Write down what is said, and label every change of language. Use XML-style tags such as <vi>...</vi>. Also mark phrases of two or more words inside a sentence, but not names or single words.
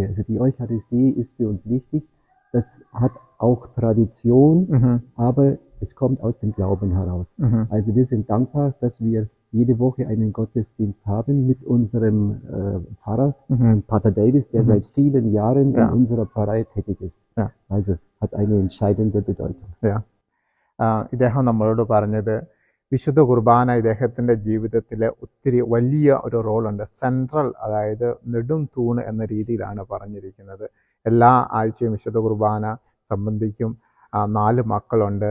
<de>Also die Eucharistie ist für uns wichtig. Das hat auch Tradition, aber es kommt aus dem Glauben heraus. Also wir sind dankbar, dass wir jede Woche einen Gottesdienst haben mit unserem Pfarrer, Pater Davis, der seit vielen Jahren in unserer Pfarrei tätig ist. Also hat eine entscheidende Bedeutung.</de> <ml>ഇദ്ദേഹം നമ്മളോട് പറഞ്ഞത് വിശുദ്ധ കുർബാന ഇദ്ദേഹത്തിൻ്റെ ജീവിതത്തിൽ ഒത്തിരി വലിയ ഒരു റോളുണ്ട്. സെൻട്രൽ, അതായത് നെടും തൂണ് എന്ന രീതിയിലാണ് പറഞ്ഞിരിക്കുന്നത്. എല്ലാ ആഴ്ചയും വിശുദ്ധ കുർബാന സംബന്ധിക്കും. 4 മക്കളുണ്ട്.</ml>